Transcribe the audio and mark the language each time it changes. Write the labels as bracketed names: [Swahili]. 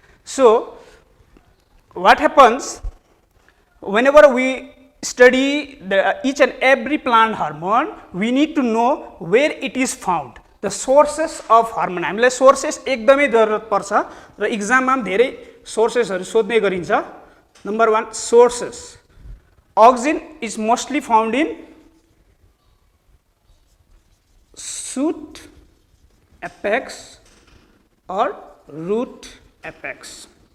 [English] So what happens whenever we study each and every plant hormone, we need to know where it is found, the sources of hormone. [Nepali] हामीलाई sources एकदमै जरुरत पर्छ र एक्जाममा पनि धेरै सोर्सेसहरु सोध्ने गरिन्छ. [English] Number 1 sources. Auxin is mostly found in shoot apex or root apex.